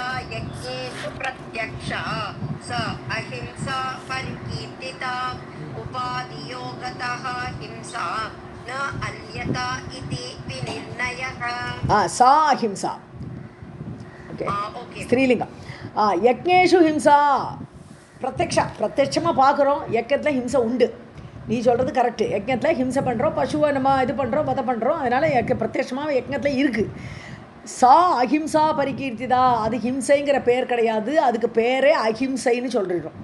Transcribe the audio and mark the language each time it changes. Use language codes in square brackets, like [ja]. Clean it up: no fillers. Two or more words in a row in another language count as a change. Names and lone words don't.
[sa] यज्ञेषु प्रत्यक्षा स अहिंसा परिकीर्तिता उपाधियोगतः हिंसा न अन्यथा इति विनिर्णयः. सा अहिंसा, [ta] ஸ்திரீலிங்கம். [sa] यज्ञेषु हिंसा, [ta] பிரத்யட்சமாக பார்க்குறோம், யஜ்ஞத்தில் ஹிம்சை உண்டு. நீ சொல்கிறது கரெக்டு, யஜ்ஞத்தில் ஹிம்சை பண்ணுறோம், பசுவை நம்ம இது பண்ணுறோம், வதை பண்ணுறோம், அதனால் பிரத்யட்சமாக யஜ்ஞத்தில் இருக்குது. [sa] सा अहिंसा परिकीर्तिता, [ta] அது ஹிம்சைங்கிற பேர் கிடையாது, அதுக்கு பேரே அஹிம்சைன்னு சொல்லிடுறோம்.